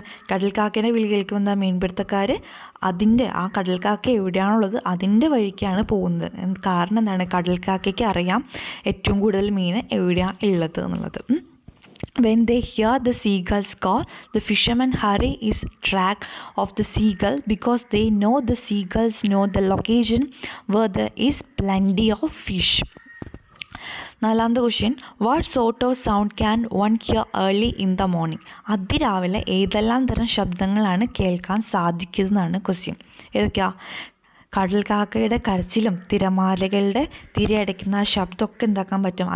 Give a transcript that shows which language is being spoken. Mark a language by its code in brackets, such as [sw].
[ml] കടൽക്കാക്കയുടെ വിളി കേൾക്കുമ്പോൾ എന്താ? മീൻപിടുത്തക്കാർ അതിൻ്റെ ആ കടൽക്കാക്ക എവിടെയാണുള്ളത് അതിൻ്റെ വഴിക്കാണ് പോകുന്നത്. കാരണം എന്താണ്? കടൽക്കാക്കയ്ക്ക് അറിയാം ഏറ്റവും കൂടുതൽ മീൻ എവിടെയാണ് ഉള്ളത് എന്നുള്ളത്. [en] When they hear the seagulls call, the fishermen hurry in track of the seagull because they know the seagulls know the location where there is plenty of fish. [ml] നാലാമത്തെ [en] Question, what sort of sound can one hear early in the morning? [ml] അതിരാവിലെ ഏതെല്ലാം തരം ശബ്ദങ്ങളാണ് കേൾക്കാൻ സാധിക്കുന്നതെന്നാണ് question. ഏതൊക്കെയാ? കടൽക്കാക്കയുടെ കരച്ചിലും തിരമാലകളുടെ തിരയടയ്ക്കുന്ന ആ ശബ്ദമൊക്കെ എന്താക്കാൻ പറ്റും?